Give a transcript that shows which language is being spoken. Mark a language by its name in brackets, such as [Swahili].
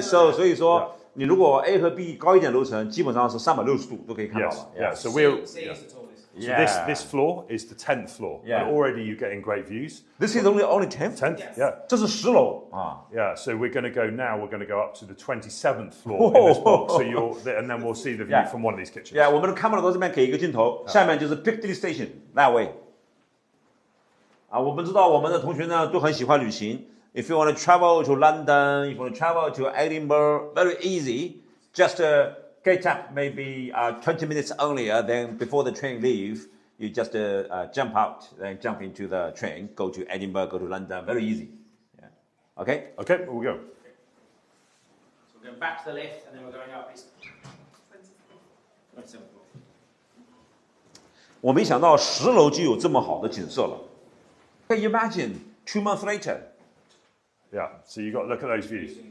[Chinese] So 所以说你如果 A 和 B 高一点楼层，基本上是360度都可以看到了。 [English] Yeah. So we're. C is the tallest. So this floor is the 10th floor, and already you're getting great views. This is only 10th. 10th, yeah. [Chinese] 这是10楼啊。 [English] Yeah, so we're going to go now. We're going to go up to the 27th floor in this block. So and then we'll see the view from one of these kitchens. [Chinese] Yeah, 我们的 camera 都这边给一个镜头，下面就是 Piccadilly Station [English] that way。 [Chinese] 啊，我们知道我们的同学呢都很喜欢旅行， [English] If you want to travel to London, if you want to travel to Edinburgh, very easy. Just get up maybe 20 minutes earlier than before the train leave. You just jump out, then jump into the train, go to Edinburgh, go to London. Very easy. Yeah. Okay? Okay, well, we go. So we're going back to the lift, and then we're going up. It's 27 floor. [Chinese] 我没想到10楼就有这么好的景色了。 [English] Can you imagine 2 months later? Yeah, so you got to look at those views.